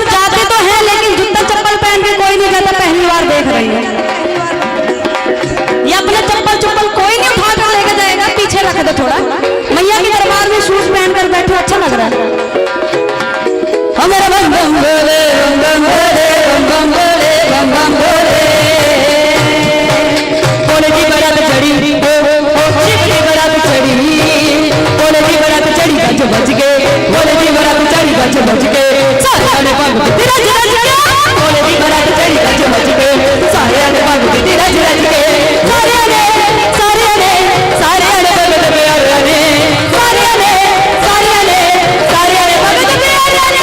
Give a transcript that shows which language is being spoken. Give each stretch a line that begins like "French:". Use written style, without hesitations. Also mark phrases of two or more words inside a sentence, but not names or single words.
Hindi: जाते तो हैं, लेकिन जूता चप्पल पहन के कोई नहीं जाता, पहली बार देख रही है। ये अपना चप्पल कोई नहीं उठा कर लेके जाएगा, पीछे रख दो थोड़ा। मैया के दरबार में शूज पहन कर बैठे, अच्छा लग रहा है। हमारा बम बम भोले, बम बम भोले, बम बम भोले, बम बम भोले। भोले की बारात चढ़ी, शिव की बारात चढ़ी, भोले की बारात चढ़ी गज बज के, भोले की बारात चढ़ी गज बज के, सारे आने पग रज रज के, भोले की बारात चढ़ी गज बज के, सारे आने पग रज रज के, सारे आने पग प्यारे आने, सारे आने पग प्यारे आने।